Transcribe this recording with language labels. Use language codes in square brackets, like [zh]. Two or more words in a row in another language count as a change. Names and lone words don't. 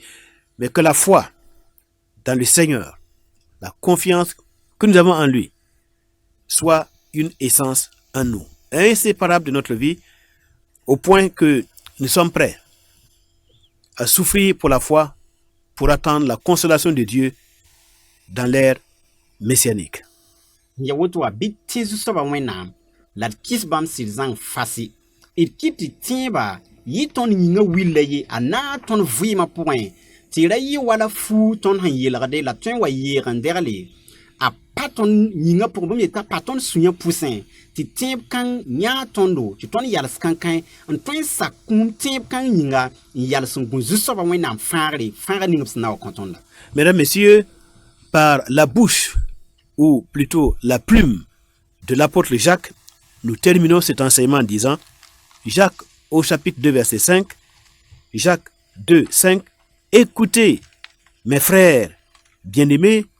[fr] Mais que la foi dans le Seigneur, la confiance que nous avons en lui, soit une essence en nous, inséparable de notre vie, au point que nous sommes prêts à souffrir pour la foi, pour attendre la consolation de Dieu dans l'ère messianique. [mos] Ya woto wa bɩ tẽ zu-soabã wẽnnaam la d kɩs bãmb sɩd zãng fasɩ d kɩt tɩ tẽebã yɩ tõnd yĩngã willa ye a na tõnd vɩɩmã pʋgẽ tɩ ra yɩ wala fuu tõnd sẽn yelgde la tõe n wa yeeg n degle a pa tõnd yĩngã pʋgẽ bãmb yetã pa tõnd sũ-yã pʋsẽ tɩ tẽeb kãng yãa tõndo tɩ tõnd yals kãn-kãe n tõe n sak kũum tẽeb kãng yĩnga n yals n gũ zu-soabã wẽnnaam fãagre fãagã ning b sẽn na wa kõ tõnda. [fr] Mesdames, Messieurs, par la bouche, ou plutôt la plume de l'apôtre Jacques, nous terminons cet enseignement en disant, Jacques au chapitre 2, verset 5, Jacques 2, 5, écoutez, mes frères bien-aimés,